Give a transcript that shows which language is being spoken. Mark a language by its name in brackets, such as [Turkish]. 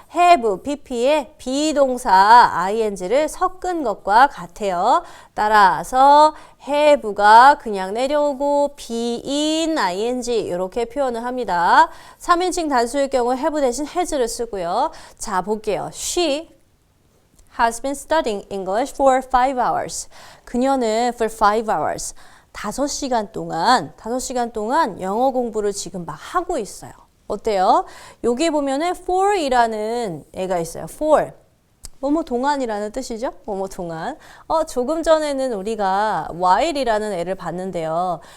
[Korean] have, pp에 비동사 ing를 섞은 것과 같아요. 따라서 have가 그냥 내려오고 been ing 이렇게 표현을 합니다. 3인칭 단수일 경우 have 대신 has를 쓰고요. 자, 볼게요. [English] She has been studying English for 5 hours. [Korean] 그녀는 [English] for 5 hours. [Korean] 5시간 동안 영어 공부를 지금 막 하고 있어요. 어때요? 여기 보면은 for이라는 애가 있어요. [English] for. [Korean] 뭐뭐 동안이라는 뜻이죠? 뭐뭐 동안. 조금 전에는 우리가 while이라는 애를 봤는데요.